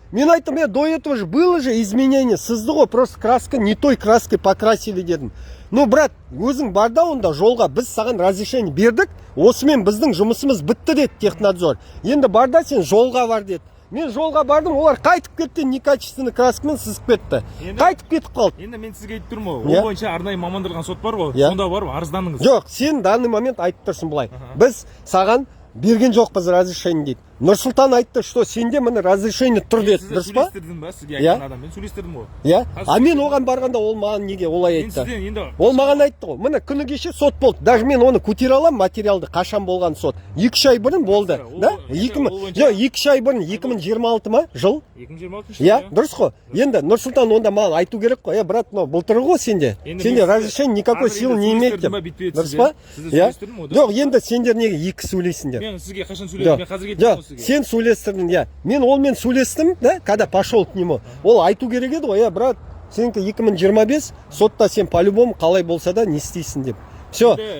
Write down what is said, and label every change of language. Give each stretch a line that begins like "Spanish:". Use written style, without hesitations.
Kazakh: Мен айттым,
Russian: до этого же было же изменение,
Kazakh: сызды ғой,
Russian: просто краска не той краской покрасили
Kazakh: дедім. Ну, брат, өзің барда онда жолға біз саған разрешение бердік, осымен біздің жұмысымыз бітті деді технадзор. Енді барда сен жолға бар деді. Мен жолға бардым, олар қайтып кетті, некачественный краскамен сызып кетті. Қайтып кетіп қалды. Енді мен сізге айтып тұрмын ғой, ол бойынша арнайы мамандырған сот бар ғой, сонда барып арыздандыңыз. Жоқ, сен
Russian: данный момент
Kazakh: айтып тұрсың былай. Біз саған берген жоқпыз разрешение дейді. Нұрсұлтан айтты, что сенде міне разрешение тұр деді, дұрыс па? Сөйлестірдім ба, сізге айтқан адам, мен сөйлестірдім ғой. Иә, а мен оған барғанда ол маған неге олай айтты? Ол маған айтты ғой, міне күні кеше сот болды, даже мен оны көтере алам материалды, қашан болған сот. 2 ай бұрын болды, да? 2 ай бұрын, 2026 ма, жыл? 2026 жыл. Иә, дұрыс қой. Енді Нұрсұлтан онда маған айту керек қой, брат, былтырғы ғой сенде. Сенде
Russian: разрешение никакой силы не имеет
Kazakh: деп. Дұрыс па? Жоқ, енді сендер неге екі сөйлейсіңдер? Мен сізге қашан сөйледім, мен қазір кеттім. Сен сөйлестірдің, я. Мен олмен сөйлестім, да,
Russian: когда пошел к нему.
Kazakh: Ол айту керек еді ғой, брат, сенікі 2025, сотта сен по-любому қалай болса да не істейсің деп. Все.